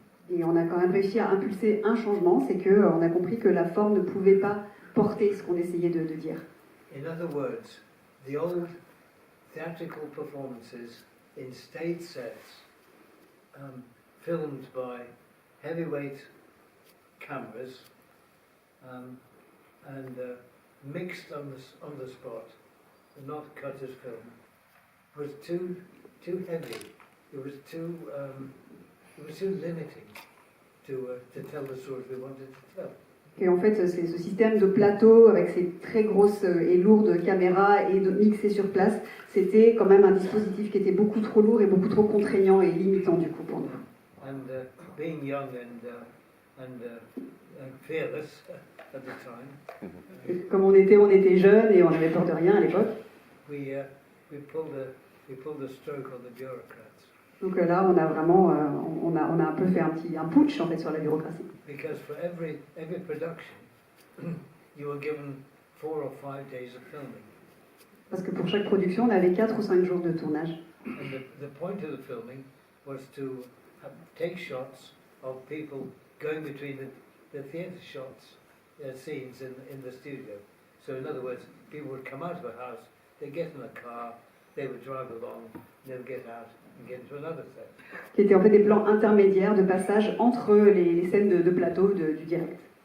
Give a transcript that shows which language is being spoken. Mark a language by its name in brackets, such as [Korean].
[French] Et on a quand même réussi à impulser un changement, c'est qu'on a compris que la forme ne pouvait pas porter ce qu'on essayait de dire. [English] In other words, the old theatrical performances in stage sets, filmed by heavyweight cameras and mixed on the spot, not cut as film, was too heavy. It was too limiting to tell the stories we wanted to tell. [French] Et en fait, c'est ce système de plateau avec ces très grosses et lourdes caméras et de mixer sur place, c'était quand même un dispositif qui était beaucoup trop lourd et beaucoup trop contraignant et limitant du coup pour nous. [English] And being young and fearless at the time. [French] Et comme on était jeunes et on n'avait peur de rien à l'époque. [English] We pulled a stroke on the bureaucrats. [French] Donc là, on a vraiment, on a un peu fait un putsch en fait sur la bureaucratie. [English] Because for every production, you were given 4 or 5 days of filming. [French] Parce que pour chaque production, on avait 4 ou 5 jours de tournage. [English] And the point of the filming was to take shots of people going between the theatre shots, scenes in the studio. So in other words, people would come out of a house, they'd get in a car, they would drive along, they would get out and get into another set. [French] Qui étaient en fait des plans intermédiaires de passage entre les scènes de plateau du direct.